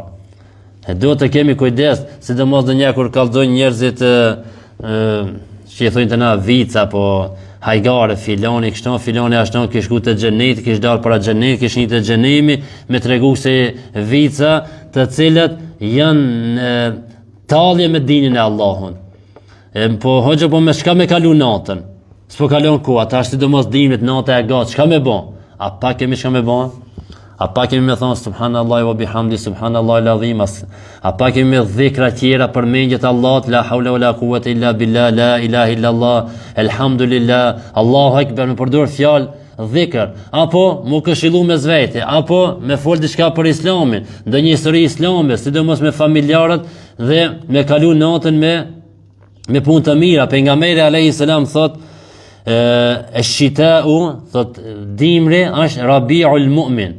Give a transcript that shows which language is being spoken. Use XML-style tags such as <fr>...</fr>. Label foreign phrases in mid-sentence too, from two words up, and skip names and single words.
<sq>E duhet të kemi kujdes, sidomos ndonjëherë kur kallzojnë njerëzit që i thonë të na vica apo hajgare, filoni kështu, filoni ashtu, kish shku te xheneti, kish dal para xhenetit, kish një te xhenemi, me tregu se vica të cilët janë tallje me dinin e Allahun. Po hoxha, po me çka me kalu natën? S'po kalon ku, ata sidomos dimit nata e gat, çka me bën? A pa kemi çka me bën? A pa kemi me thonë</sq> <ar>سبحان الله وبحمده, سبحان الله العظيم,</ar> <sq>a pa kemi me dhikra tjera për mendjet Allahut,</sq> <ar>لا حول ولا قوة إلا بالله لا إله إلا الله,</ar> <sq>elhamdulillah,</sq> <ar>الله أكبر,</ar> <sq>me përdor fjalë dhikr, apo mu këshillu me zvete, apo me fol diçka për Islamin, ndonjë histori islame, sidomos me familjarët dhe me kalu natën me punë të mira. Pejgamberi</sq> <ar>عليه السلام</ar> <sq>thot shita'u, thot dimri është</sq> <ar>ربيع المؤمن.</ar>